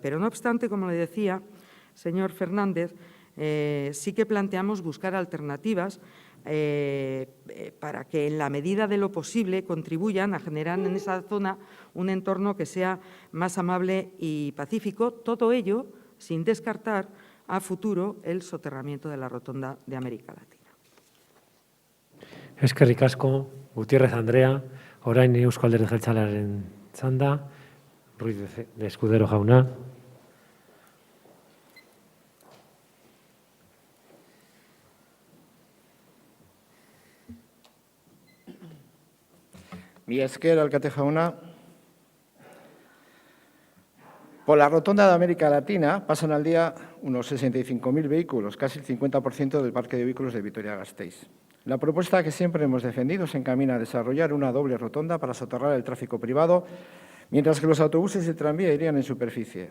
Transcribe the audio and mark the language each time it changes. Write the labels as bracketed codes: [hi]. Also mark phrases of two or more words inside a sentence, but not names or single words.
[es] Pero no obstante, como le decía, señor Fernández, sí que planteamos buscar alternativas para que en la medida de lo posible contribuyan a generar en esa zona un entorno que sea más amable y pacífico, todo ello sin descartar a futuro el soterramiento de la Rotonda de América Latina. [eu] Eskerrik asko, Gutiérrez Andrea, orain Eusko Alderdi Jeltzalearen txanda, Ruiz de Escudero jauna. Mila esker, alkate jauna. [es] Por la Rotonda de América Latina pasan al día unos 65.000 vehículos, casi el 50% del parque de vehículos de Vitoria-Gasteiz. La propuesta que siempre hemos defendido se encamina a desarrollar una doble rotonda para soterrar el tráfico privado, mientras que los autobuses y el tranvía irían en superficie.